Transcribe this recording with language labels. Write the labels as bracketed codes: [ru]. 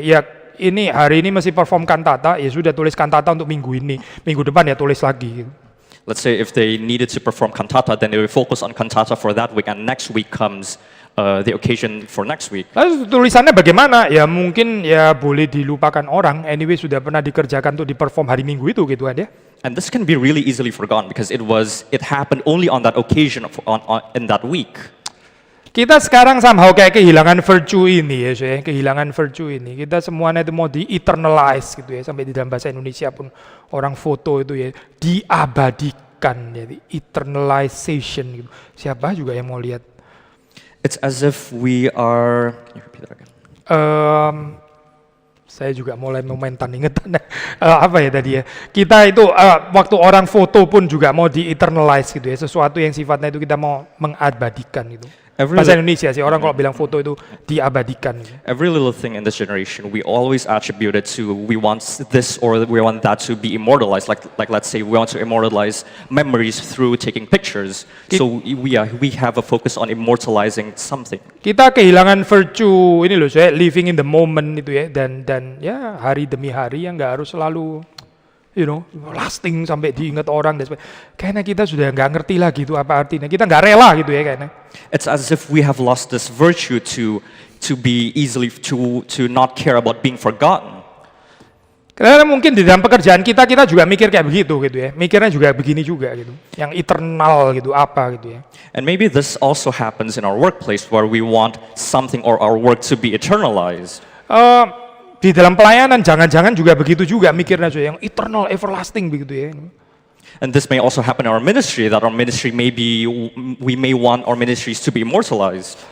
[id] Ya, ini hari ini masih perform kantata, ya sudah tulis kantata untuk minggu ini, minggu depan ya tulis lagi. Gitu. [en] Let's say if they needed to perform cantata, then they will focus on cantata for that week, and next week comes the occasion for next week. [id] Lalu tulisannya bagaimana? Ya mungkin ya boleh dilupakan orang. [en] Anyway [id] sudah pernah dikerjakan untuk diperform hari Minggu itu gitu kan ya. [en] And this can be really easily forgotten because it happened only on that occasion in that week. [id] Kita sekarang somehow kayak kehilangan virtue ini ya, saya kehilangan virtue ini. Kita semuanya itu mau di-eternalize gitu ya, sampai di dalam bahasa Indonesia pun orang foto itu ya diabadikan, ya, eternalization gitu. Siapa juga yang mau lihat? [en] It's as if we are. Can you repeat that again? [id] Saya juga mulai momentan ingetan apa ya tadi ya. Kita itu waktu orang foto pun juga mau di-eternalize gitu ya, sesuatu yang sifatnya itu kita mau mengabadikan gitu. Bahasa Indonesia sih orang kalau bilang foto itu diabadikan. [en] Every little thing in this generation, we always attribute it to we want this or we want that to be immortalized. Like let's say we want to immortalize memories through taking pictures. So we have a focus on immortalizing something. [id] Kita kehilangan virtue ini loh, saya [en] living in the moment [id] itu ya, dan ya hari demi hari yang nggak harus selalu lasting sampai diingat orang dan sebagainya. Kayaknya kita sudah nggak ngerti lagi itu apa artinya. Kita nggak rela gitu ya kayaknya. [en] It's as if we have lost this virtue to be easily to not care about being forgotten. [id] Karena mungkin di dalam pekerjaan kita juga mikir kayak begitu gitu ya. Mikirnya juga begini juga gitu. Yang eternal gitu apa gitu ya. [en] And maybe this also happens in our workplace where we want something or our work to be eternalized. [id] Di dalam pelayanan jangan-jangan juga begitu juga mikirnya yang eternal, everlasting begitu ya. [en] And this may also happen in our ministry, that our ministry we may want our ministries to be immortalized.